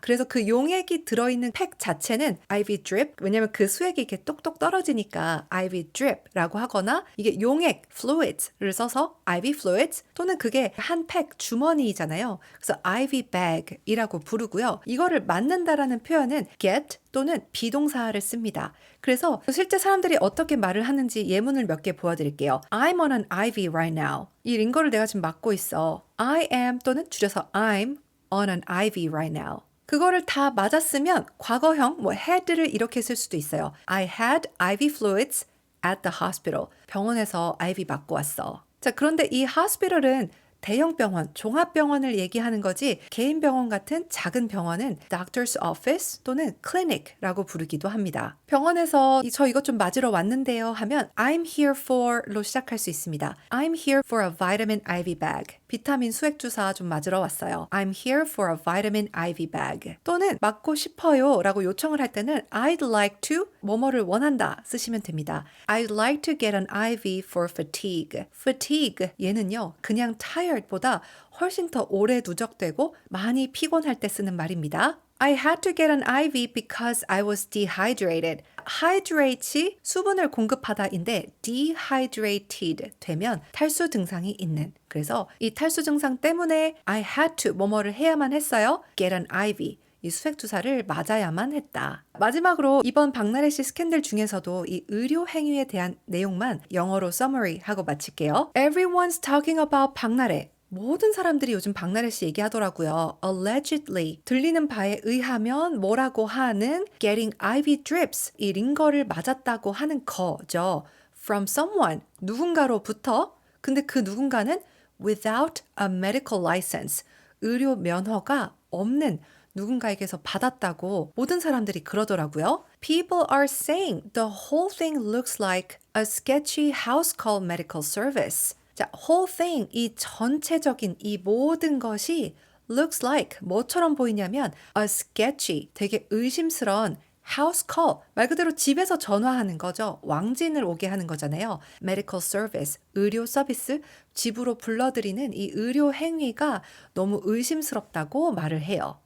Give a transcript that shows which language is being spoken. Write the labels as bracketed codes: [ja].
[ko] 그래서 그 용액이 들어있는 팩 자체는 IV drip, 왜냐면 그 수액이 이렇게 똑똑 떨어지니까 IV drip라고 하거나 이게 용액 fluids를 써서 IV fluids 또는 그게 한 팩 주머니잖아요. 그래서 IV bag이라고 부르고요. 이거를 맞는다라는 표현은 get 또는 비동사를 씁니다. 그래서 실제 사람들이 어떻게 말을 하는지 예문을 몇 개 보여드릴게요. [en] I'm on an IV right now. [ko] 이 링거를 내가 지금 맞고 있어. I am 또는 줄여서 [en] I'm on an IV right now. [ko] 그거를 다 맞았으면 과거형 뭐 had를 이렇게 쓸 수도 있어요. [en] I had IV fluids at the hospital. [ko] 병원에서 IV 맞고 왔어. 자, 그런데 이 hospital은 대형 병원, 종합병원을 얘기하는 거지 개인 병원 같은 작은 병원은 doctor's office 또는 clinic라고 부르기도 합니다. 병원에서 저 이것 좀 맞으러 왔는데요 하면 I'm here for로 시작할 수 있습니다. [en] I'm here for a vitamin IV bag. [ko] 비타민 수액 주사 좀 맞으러 왔어요. [en] I'm here for a vitamin IV bag. [ko] 또는 맞고 싶어요 라고 요청을 할 때는 [en] I'd like to [ko] 뭐뭐를 원한다 쓰시면 됩니다. [en] I'd like to get an IV for fatigue. [ko] fatigue 얘는요 그냥 tired보다 훨씬 더 오래 누적되고 많이 피곤할 때 쓰는 말입니다. [en] I had to get an IV because I was dehydrated. [ko] hydrate이 수분을 공급하다인데 dehydrated 되면 탈수 증상이 있는. 그래서 이 탈수 증상 때문에 [en] I had to [ko] 뭐뭐를 해야만 했어요. [en] get an IV. [ko] 이 수액 주사를 맞아야만 했다. 마지막으로 이번 박나래 씨 스캔들 중에서도 이 의료 행위에 대한 내용만 영어로 summary 하고 마칠게요. [en] Everyone's talking about 박나래. [ko] 모든 사람들이 요즘 박나래 씨 얘기하더라고요. Allegedly 들리는 바에 의하면 뭐라고 하는 [en] getting IV drips [ko] 이 링거를 맞았다고 하는 거죠. [en] From someone [ko] 누군가로부터 근데 그 누군가는 [en] without a medical license [ko] 의료 면허가 없는 누군가에게서 받았다고 모든 사람들이 그러더라고요. [en] People are saying the whole thing looks like a sketchy house call medical service. [ko] 자, whole thing, 이 전체적인 이 모든 것이 [en] looks like [ko] 뭐처럼 보이냐면 [en] a sketchy, [ko] 되게 의심스러운 house call, 말 그대로 집에서 전화하는 거죠. 왕진을 오게 하는 거잖아요. medical service, 의료 서비스, 집으로 불러들이는 이 의료 행위가 너무 의심스럽다고 말을 해요.